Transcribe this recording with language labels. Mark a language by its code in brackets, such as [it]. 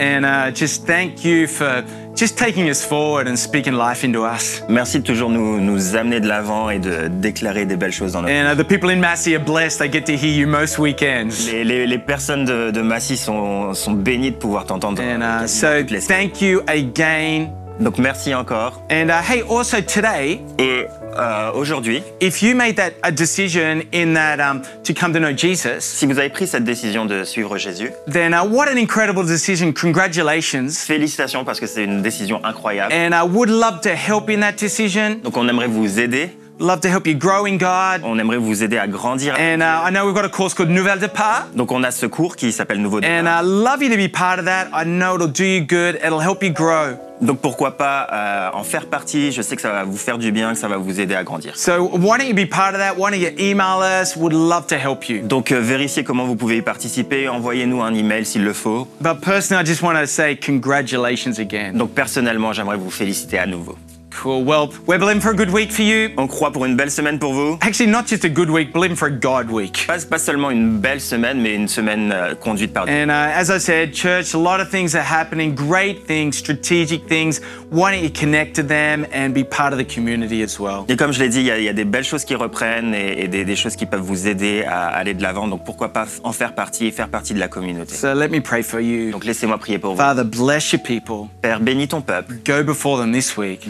[en] And just thank you for just taking us forward and speaking life into us. [fr] Merci de toujours nous amener de l'avant et de déclarer des belles choses dans notre vie. [en] And the people in Massey are blessed. They get to hear you most weekends. [fr] Les personnes de Massy sont bénies de pouvoir t'entendre. [en] And so thank you again. [fr] Donc merci encore. [en] And hey, also today, [fr] et aujourd'hui, [en] if you made a decision in that to come to know Jesus, [fr] si vous avez pris cette décision de suivre Jésus, [en] then what an incredible decision! Congratulations. [fr] Félicitations parce que c'est une décision incroyable. [en] And I would love to help in that decision. [fr] Donc on aimerait vous aider. [en] Love to help you grow in God. [fr] On aimerait vous aider à grandir. [en] And I know we've got a course called Nouvel Départ. [fr] Donc on a ce cours qui s'appelle Nouveau Départ. [en] And I love you to be part of that. I know it'll do you good. It'll help you grow. [fr] Donc pourquoi pas en faire partie? Je sais que ça va vous faire du bien, que ça va vous aider à grandir. [en] So why don't you be part of that? Why don't you email us? Would love to help you. [fr] Donc vérifiez comment vous pouvez y participer. Envoyez-nous un email s'il le faut. [en] But personally, I just want to say congratulations again. [fr] Donc personnellement, j'aimerais vous féliciter à nouveau. [en] Cool. Well, we're believing for a good week for you. [fr] On croit pour une belle semaine pour vous. [en] Actually, not just a good week, believing for a God week. [fr] Pas seulement une belle semaine, mais une semaine conduite par Dieu. [en] And as I said, church, a lot of things are happening, great things, strategic things, why don't you connect to them and be part of the community as well? [fr] Et comme je l'ai dit, il y a des belles choses qui reprennent et des choses qui peuvent vous aider à aller de l'avant. Donc pourquoi pas en faire partie et faire partie de la communauté. [en] So let me pray for you. [fr] Donc laissez-moi prier pour vous. [en] Father, bless your people. [fr] Père, bénis ton peuple. [en] Go before them this week.